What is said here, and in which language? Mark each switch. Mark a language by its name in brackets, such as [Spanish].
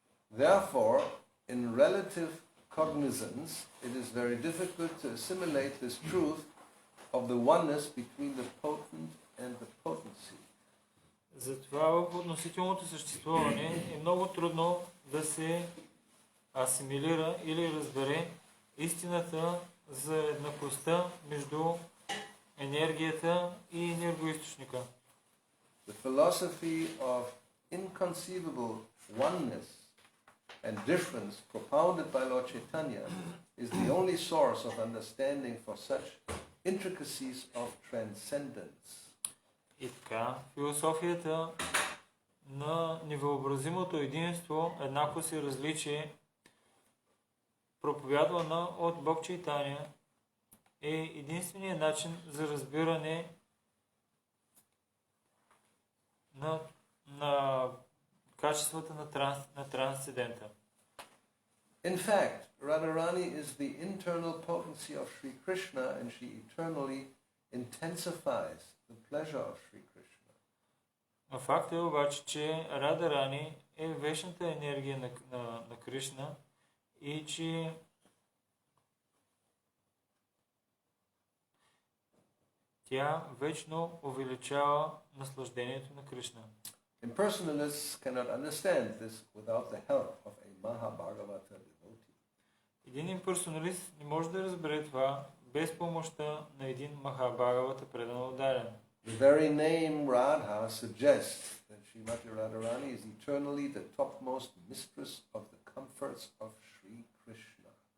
[English] Therefore, in relative cognizance, it is very difficult to assimilate this truth of the oneness between the potent and the potency. [Bulgarian] Затова в относителното съществуване е много трудно да се асимилира или разбере истината за еднаквостта между енергията и енергоизточника. [English] The philosophy of inconceivable oneness and difference propounded by Lord Chaitanya is the only source of understanding for such intricacies of transcendence. [Bulgarian] И така, философията на невъобразимото единство, еднаквост и различие, проповядвана от Бог Чайтаня, е единственият начин за разбиране на качествата на трансцендента. [English] In fact, Radharani is the internal potency of Sri Krishna and she eternally intensifies the pleasure of Sri Krishna. [Bulgarian] Факт е обаче, че Радарани е вечната енергия на Кришна и че тя вечно увеличава наслаждението на Кришна. [English] Impersonalists cannot understand this without the help of a Mahabhagavata devotee. [Bulgarian] Един имперсоналист не може да разбере това без помощта на един Махабхагавата предан ударен. [English] The very name Radha suggests that Srimati Radharani is eternally the topmost mistress of the comforts of Sri Krishna.